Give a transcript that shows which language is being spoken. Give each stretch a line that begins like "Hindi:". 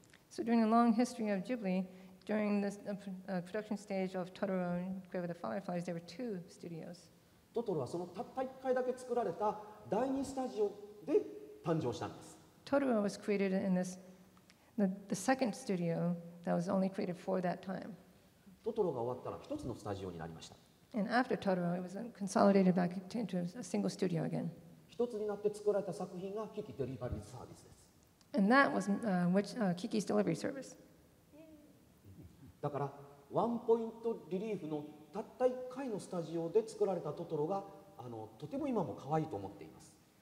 English: So during the long history of Ghibli, during the production stage of Totoro and Grave of the Fireflies, there were 2 studios.
Japanese: トトロはそのたった1回だけ作られた第2スタジオで誕生したんです。
English: Totoro was created in the second studio that was only created for that time.
Japanese: トトロが終わったら1つのスタジオになりました。
English: And after Totoro, it was consolidated back into a single studio again.
Japanese: 1つになって作られた作品がキキデリバリーサービスです。
English: And that was Kiki's delivery service.
Japanese: だからワンポイントリリーフのたった1回のスタジオで作られたトトロがとても今も可愛いと思っています。